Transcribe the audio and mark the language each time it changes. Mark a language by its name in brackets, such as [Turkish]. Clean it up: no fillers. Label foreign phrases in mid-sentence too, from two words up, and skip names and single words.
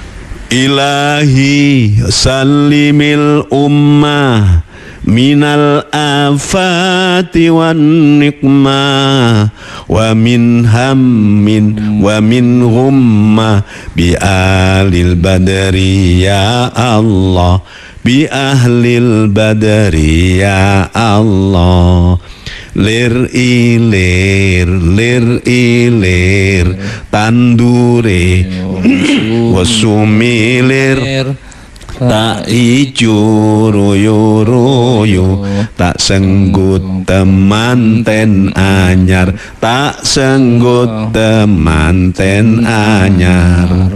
[Arabic] إلهي سلم الأمة من الآفات والنقمة ومن هم ومن غمة بأهل البدر يا الله، بأهل البدر يا الله. [Javanese] Lir ilir tandure wasumilir, tak ijo royo royo, tak senggut temanten anyar, tak senggut temanten anyar.